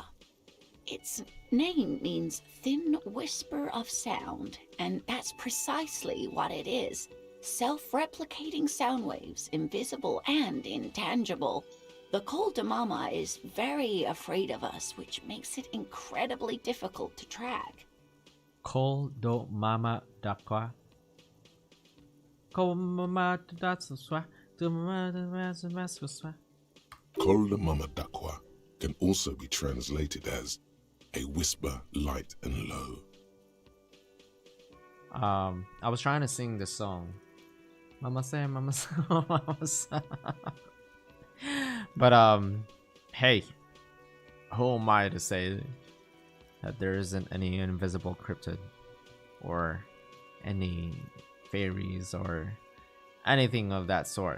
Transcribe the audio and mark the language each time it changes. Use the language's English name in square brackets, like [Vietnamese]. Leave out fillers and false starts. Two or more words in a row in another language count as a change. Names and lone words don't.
[English] Its name means thin whisper of sound, and that's precisely what it is. Self-replicating sound waves, invisible and intangible. The Col de Mama is very afraid of us, which makes it incredibly difficult to track. Col do Mama d'Aqua. Col Mama d'Aqua. Col de Mama d'Aqua can also be translated as a whisper light and low. I was trying to sing this song. Mama say, mama say, mama say. But hey, who am I to say that there isn't any invisible cryptid or any fairies or anything of that sort?